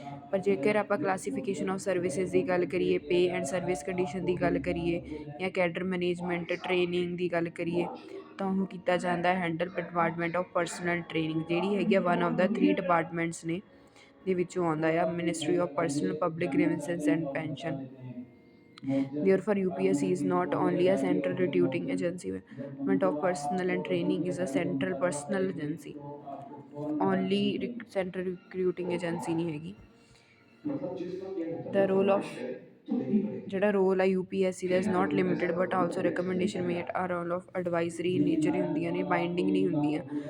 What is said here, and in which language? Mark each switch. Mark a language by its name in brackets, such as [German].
[Punjabi] ਪਰ ਜੇਕਰ ਆਪਾਂ ਕਲਾਸੀਫਿਕੇਸ਼ਨ ਆਫ ਸਰਵਿਸਿਜ਼ ਦੀ ਗੱਲ ਕਰੀਏ, ਪੇ ਐਂਡ ਸਰਵਿਸ ਕੰਡੀਸ਼ਨ ਦੀ ਗੱਲ ਕਰੀਏ ਜਾਂ ਕੈਡਰ ਮੈਨੇਜਮੈਂਟ ਟ੍ਰੇਨਿੰਗ ਦੀ ਗੱਲ ਕਰੀਏ ਤਾਂ ਉਹ ਕੀਤਾ ਜਾਂਦਾ handle department of personal training, ਜਿਹੜੀ ਹੈਗੀ ਆ [English] one of the 3 departments [Punjabi] ਨੇ ਦੇ ਵਿੱਚੋਂ ਆਉਂਦਾ ਆ। [English] Ministry of personnel public grievances and pension. Therefore, UPSC is not only a central recruiting agency, Department of Personnel and Training is a central personnel agency। Only central recruiting agency [Punjabi] ਨਹੀਂ ਹੈਗੀ। [English] The role of [Punjabi] ਜਿਹੜਾ role ਆ [English] UPSC ਦਾ is not limited but also recommendation made ਆ role of advisory in nature [Punjabi] ਹੁੰਦੀਆਂ ਨੇ, binding ਨਹੀਂ ਹੁੰਦੀਆਂ।